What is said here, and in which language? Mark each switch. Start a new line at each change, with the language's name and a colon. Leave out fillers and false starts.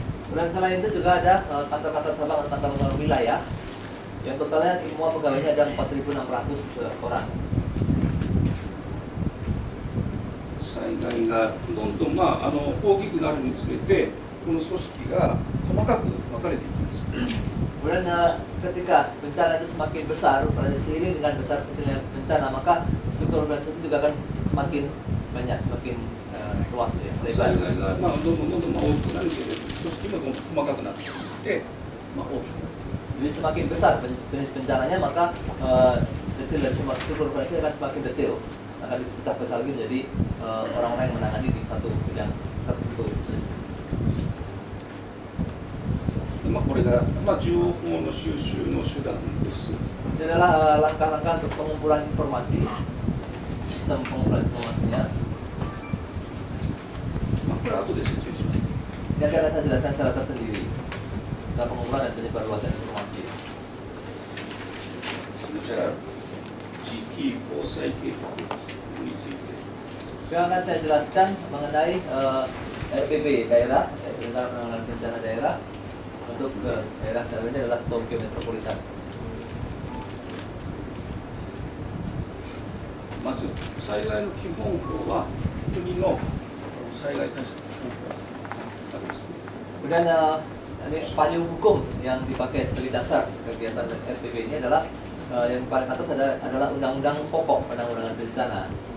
Indonesian: Kemudian selain itu juga ada kantor-kantor cabang dan kantor-kantor wilayah yang totalnya semua pegawainya ada 4.600 orang.
Japanese: 災害がどんどん大きくなるにつれてこの組織が細かく分かれていきます。
Indonesian: Kemudian ketika bencana itu semakin besar, pada seiring dengan besar kecilnya bencana, maka struktur organisasi juga akan semakin banyak, semakin luas ya.
Japanese: 災害がどんどん大きくなるけれど組織も細かくなっていって大きくなる。
Indonesian: Jadi semakin besar jenis bencananya, maka detail dari struktur organisasi akan semakin detail, akan dipecah-pecah lagi menjadi orang-orang yang menangani di satu bidang tertentu khusus.
Japanese: これが情報の収集の手段です。
Indonesian: Ini adalah langkah-langkah untuk pengumpulan informasi, sistem pengumpulan informasinya.
Japanese: これは後で説明します。
Indonesian: Yang akan saya jelaskan secara tersendiri tentang pengumpulan dan penyebarluasan informasi.
Japanese: それじゃあ地域防災計画について。
Indonesian: Sekarang akan saya jelaskan mengenai RPB daerah, Rencana Penanggulangan Bencana Daerah untuk daerah dalam ini adalah Tokyo Metropolitan.
Japanese: まず災害の基本法は国の災害対策基本法あります。
Indonesian: Kemudian ini payung hukum yang dipakai sebagai dasar kegiatan RPB ini adalah yang paling atas adalah Undang-Undang Pokok Penanggulangan Bencana.